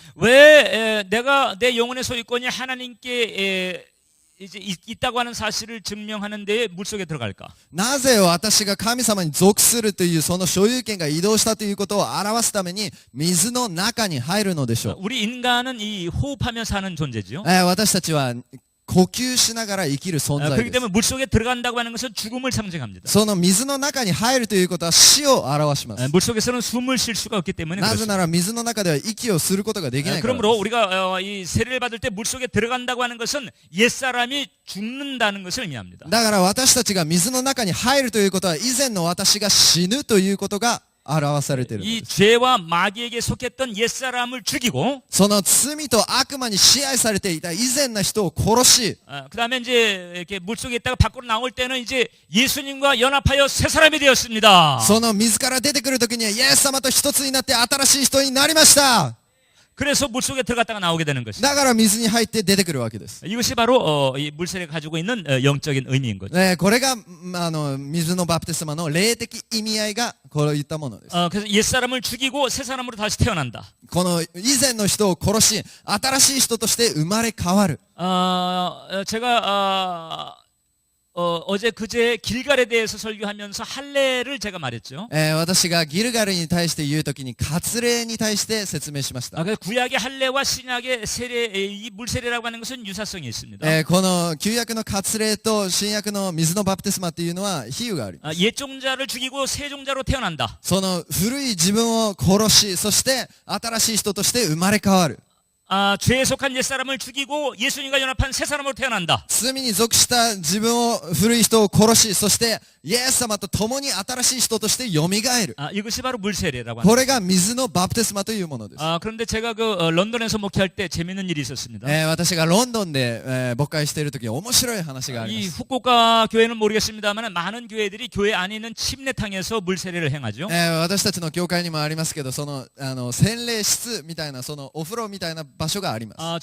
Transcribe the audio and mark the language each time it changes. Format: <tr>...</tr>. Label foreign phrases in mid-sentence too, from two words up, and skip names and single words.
<ko>왜 내가 내 영혼의 소유권이 하나님께 이제 있다고 하는 사실을 증명하는 데에 물속에 들어갈까?</ko> <ja>なぜ私が神様に属するというその所有権が移動したということを表すために水の中に入るのでしょう。</ja> <ko>우리 인간은 이 호흡하며 사는 존재죠.</ko> <ja>私たちは呼吸しながら生きる存在</ja> <ko>그렇기</ko> <ja>です。</ja> <ko>때문에 물속에 들어간다고 하는 것은 죽음을 상징합니다.</ko> <ja>その水の中に入るということは死を表します。</ja> <ko>물속에서는 숨을 쉴 수가 없기 때문에</ko> <ja>なぜ</ja> <ko>그렇습니다.</ko> <ja>なら水の中では息をすることができないからで</ja> <ko>그러므로</ko> <ja>す。</ja> <ko>우리가 이 세례를 받을 때 물속에 들어간다고 하는 것은 옛사람이 죽는다는 것을 의미합니다.</ko> <ja>だから私たちが水の中に入るということは以前の私が死ぬということが表されているの</ja> <ko>이</ko> <ja>です。</ja> <ko>죄와 마귀에게 속했던 옛사람을 죽이고</ko> <ja>その罪と悪魔に支配されていた以前の人を殺し、</ja> <ko>그다음에 이제 이렇게 물속에 있다가 밖으로 나올 때는 이제 예수님과 연합하여 새 사람이 되었습니다.</ko> <ja>その水から出てくるときにはイエス様と一つになって新しい人になりました。</ja> <ko>그래서 물속에 들어갔다가 나오게 되는 것입니다.</ko> <ja>だから水に入って出てくるわけです。</ja> <ko>이것이 바로 이 물세례가 가지고 있는 영적인 의미인 거죠.</ko> <ja>これが水のバプテスマの霊的意味合いがこういったものです。</ja> <ko>그래서 옛사람을 죽이고 새 사람으로 다시 태어난다.</ko> <ja>この以前の人を殺し、新しい人として生まれ変わる。</ja> <ko>제가 어제 그제 길갈에 대해서 설교하면서 할례를 제가 말했죠.</ko> <ja>私がギルガルに対して言うときに割礼に対して説明しました。</ja> <ko>그래서 구약의 할례와 신약의 세례, 이 물세례라고 하는 것은 유사성이 있습니다.</ko> <ja>この旧約の割礼と新約の水のバプテスマっていうのは比喩があります。</ja> <ko>옛 종자를 죽이고 새 종자로 태어난다.</ko> <ja>その古い自分を殺し、そして新しい人として生まれ変わる。</ja> <ko>죄에 속한 옛사람을 죽이고 예수님과 연합한 새 사람으로 태어난다.</ko> <ja>罪に属した自分を古い人を殺し、そしてイエス様と共に新しい人として蘇る。</ja> <ko>이것이 바로 물세례라고 합니다.</ko> <ja>これが水のバプテスマというものです。</ja> <ko>그런데 제가 런던에서 목회할 때 재밌는 일이 있었습니다.</ko> <ja>私がロンドンで牧会しているとき面白い話があり</ja> <ko>이</ko> <ja>ます。</ja> <ko>후쿠오카 교회는 모르겠습니다만 많은 교회들이 교회 안에 있는 침례탕에서 물세례를 행하죠.</ko> <ja>私たちの教会にもありますけど、その洗礼室みたいな、そのお風呂みたいな場所があります。</ja>